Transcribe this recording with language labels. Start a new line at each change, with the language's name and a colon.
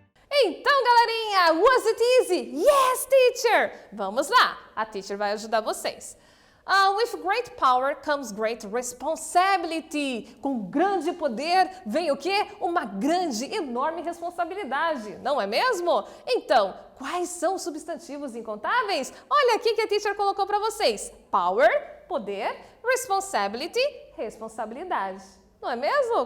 Portuguese: Então, galerinha,
English: was it easy? Yes, teacher!
Portuguese: Vamos lá, a teacher vai ajudar vocês.
English: With great power comes great responsibility.
Portuguese: Com grande poder vem o quê? Uma grande, enorme responsabilidade, não é mesmo? Então, quais são os substantivos incontáveis? Olha aqui que a teacher colocou para vocês. Power, poder, responsibility, responsabilidade. Não é mesmo?